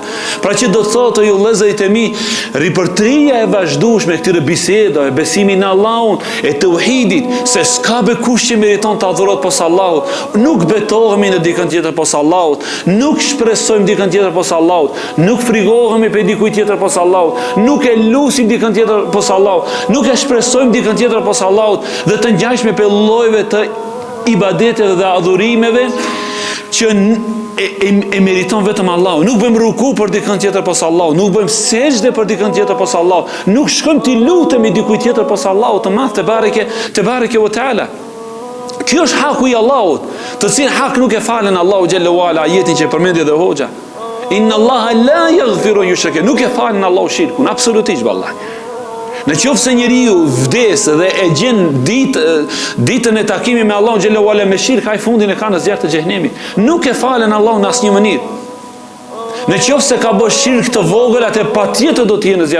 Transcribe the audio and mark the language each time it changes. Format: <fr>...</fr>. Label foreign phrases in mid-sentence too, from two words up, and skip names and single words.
<sq>Pra që do të thotë ju vëllezërit e mi, ripërtëria e vazhdueshme e këtyre bisedave, besimi në Allahun, e tauhidit, se s'ka bekush që meriton të adhurohet posa Allahut, nuk betohemi në dikën tjetër posa Allahut, nuk shpresojmë dikën tjetër posa Allahut, nuk frigohemi për dikujt tjetër posa Allahut, nuk e lusim dikën tjetër posa Allahut, nuk e shpresojmë dikën tjetër posa Allahut dhe të ngjashme për llojeve të ibadeteve dhe adhurimeve që e meriton vetëm Allahu. Nuk bëjmë ruku për dikën tjetër posa Allahu, nuk bëjmë sejdë për dikën tjetër posa Allahu, nuk shkojmë t'i lutemi dikujt tjetër posa Allahu të madh</sq> <ar>تبارك وتعالى.</ar> <sq>Kjo është haku i Allahut, të cilin hak nuk e falen Allahu</sq> <ar>جل وعلا,</ar> <sq>ajetin që përmendi dhe hoxha.</sq> <ar>إن الله لا يغفر يشرك,</ar> <sq>nuk e falen Allahu shirkun, absolutisht vallahi. Në qoftë se njeriu vdes dhe e gjen ditën e takimit me Allahun</sq> <ar>جل وعلا</ar> <sq>me shirk, ai fundin e ka në zjarr të xhenemit. Nuk e falen Allahun në asnjë mënyrë. Në qoftë se ka bërë shirk të vogël, atë patjetër do të jenë në zjarr.</sq>